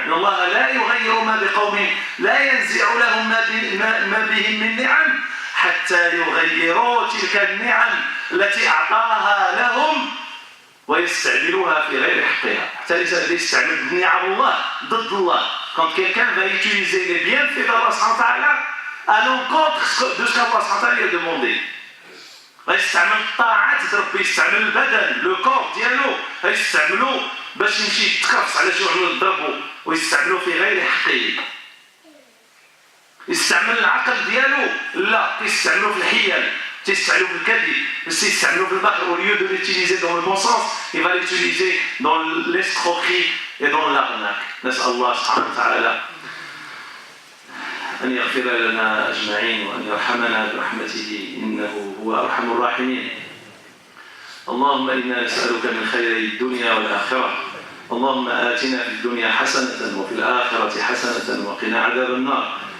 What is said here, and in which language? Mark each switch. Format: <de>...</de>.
<ar>ان الله لا يغير ما بقوم لا ينزع لهم ما بهم من نعم حتى يغيروا تلك النعم التي اعطاها لهم ويستعملوها في غير حقها. حتى يستعمل نعم الله ضد الله.</ar> <fr>quand quelqu'un va utiliser les bienfaits d'Allah subhanahu wa ta'ala à l'encontre de ce qu'Allah subhanahu wa ta'ala lui a demandé.</fr> <ar>غيستعمل الطاعات ربي يستعمل البدن لو كور ديالو غيستعملو باش يمشي يتكرفس على شي واحد يضربو ويستعملو في غير حقه. يستعمل العقل ديالو لا كيستعملو في الحيل تيستعملو في الكذب بس يستعملو في الباطل.</ar> <fr>au lieu de l'utiliser dans le bon sens il va l'utiliser dans l'escroquerie et dans l'arnaque.</fr> <ar>نسأل الله سبحانه وتعالى أن يغفر لنا أجمعين وأن يرحمنا برحمته إنه هو أرحم الراحمين. اللهم إنا نسألك من خير الدنيا والآخرة اللهم آتنا في الدنيا حسنة وفي الآخرة حسنة وقنا عذاب النار.</ar>